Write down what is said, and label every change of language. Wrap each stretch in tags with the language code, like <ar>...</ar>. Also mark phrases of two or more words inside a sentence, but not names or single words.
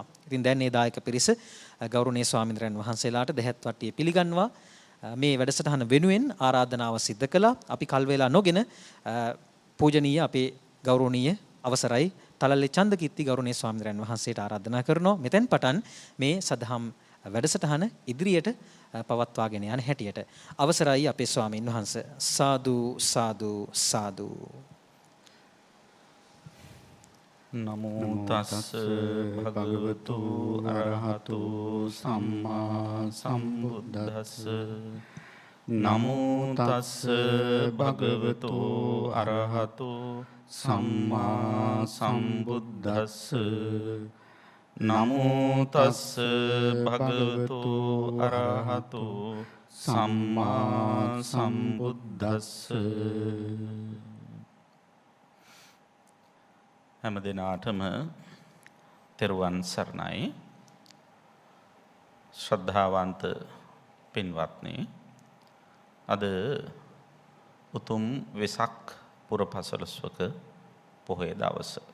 <si>ඉතින් දැන් මේ දායක පිරිස ගෞරවනීය ස්වාමීන් වහන්සේලාට දෙහත් වට්ටිය පිළිගන්වා මේ වැඩසටහන වෙනුවෙන් ආරාධනාව සිද්ධ කළා. අපි කල් වේලා නොගෙන පූජනීය අපේ ගෞරවනීය අවසරයි තලල්ලේ චන්දකිත්ති ගෞරවනීය ස්වාමීන් වහන්සේට ආරාධනා කරනවා මෙතෙන් පටන් මේ සදහම් වැඩසටහන ඉදිරියට පවත්වාගෙන යන හැටියට. අවසරයි අපේ ස්වාමීන් වහන්සේ. සාදු සාදු සාදු.</si> <pi>නමෝ තස්ස භගවතු අරහතු සම්මා සම්බුද්දස්ස නමෝ තස්ස භගවතු අරහතු සම්මා සම්බුද්දස්ස නමෝ තස්ස භගවතු අරහතු සම්මා සම්බුද්දස්ස.</pi> <si>හැම දිනාටම තෙරුවන් සරණයි. ශ්‍රද්ධාවන්ත පින්වත්නි, අද උතුම් වෙසක් පුර 15ක පොහොය දවස.</si>